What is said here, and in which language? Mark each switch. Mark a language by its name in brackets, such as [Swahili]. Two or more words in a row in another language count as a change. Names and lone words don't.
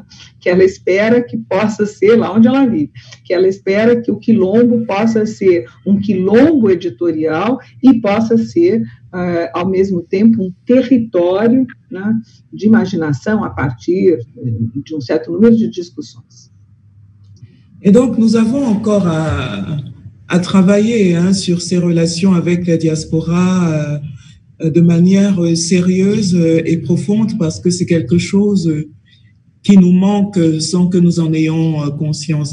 [Portuguese] Que ela espera que possa ser, lá onde ela vive, que ela espera que o Quilombo possa ser um quilombo editorial e possa ser, ao mesmo tempo, um território, né, de imaginação a partir de um certo número de discussões. [French] Et donc, nous avons encore à travailler sur ces relations avec la diaspora de manière sérieuse et profonde, parce que c'est quelque chose qui nous manque sans que nous en ayons conscience.